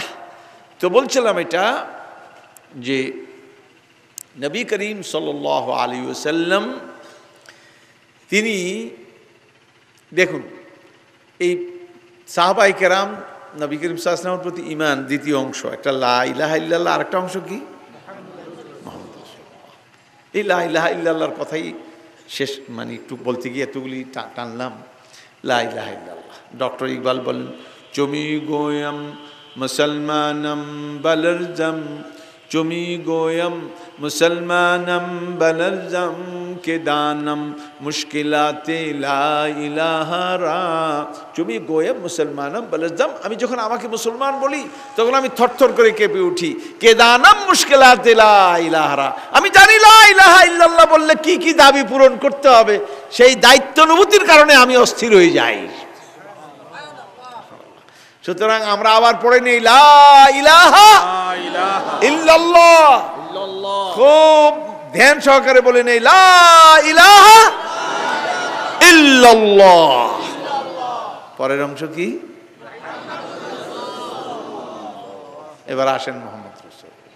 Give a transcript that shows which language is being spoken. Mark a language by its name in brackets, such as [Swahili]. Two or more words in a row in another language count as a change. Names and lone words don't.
[Bangla] তো বলছিলাম এটা যে নবী করিম [Arabic] صلى الله عليه وسلم [Bangla] তিনি দেখুন, এই সাহাবায়ে কেরাম নবী করিম [Arabic] صلى الله عليه وسلم [Bangla] প্রতি ঈমান দ্বিতীয় অংশ, একটা [Arabic] لا إله إلا الله, [Bangla] আরেকটা অংশ কি? এই [Arabic] لا إله إلا الله [Bangla] কথাই শেষ, মানে একটু বলতে গিয়ে এতগুলি টানলাম। [Arabic] لا إله إلا الله. [Bangla] ডক্টর ইকবাল বলেন, [Persian] چو می گویم مسلمانم بلرزم چو می گویم مسلمانم بلرزم که دانم مشکلات لا اله را چو می گویم مسلمانم بلرزم [Bangla] আমি যখন আমাকে মুসলমান বলি তখন আমি থরথর করে কেঁপে উঠি [Persian] که دانم مشکلات لا اله را [Bangla] আমি জানি [Arabic] لا إله إلا الله [Bangla] বললে কি কি দাবি পূরণ করতে হবে সেই দায়িত্ব অনুভূতির কারণে আমি অস্থির হয়ে যাই সুতরাং আমরা আবার পড়ে নেই [Arabic] لا إله إلا الله [Bangla] খুব ধ্যান সহকারে বলে নেই [Arabic] لا إله إلا الله [Bangla] পরের অংশ কি এবার আসেন [Arabic] محمد رسول الله